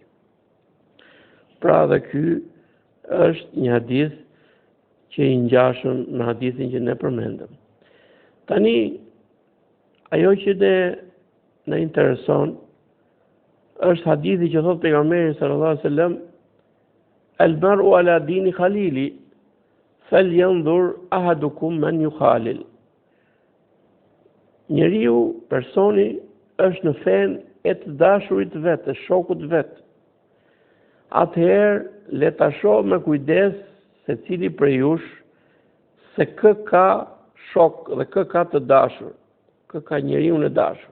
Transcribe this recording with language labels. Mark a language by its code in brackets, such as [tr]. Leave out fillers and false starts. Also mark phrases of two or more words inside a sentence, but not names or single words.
[sq] Pra dhe ky është një hadith që i ngjashëm me hadithin që ne përmendëm. Tani, ajo që ne intereson është hadithi që thot pejgamberi [ar] صلى الله عليه وسلم, المرء على دين خليله فلينظر أحدكم من يخالل. [sq] Njeriu, personi, është në fen e të dashurit vet, të shokut vet. Atëherë, le ta shoh me kujdes se cili prej jush se kë ka shok dhe kë ka të dashur, kë ka njeriu në dashur.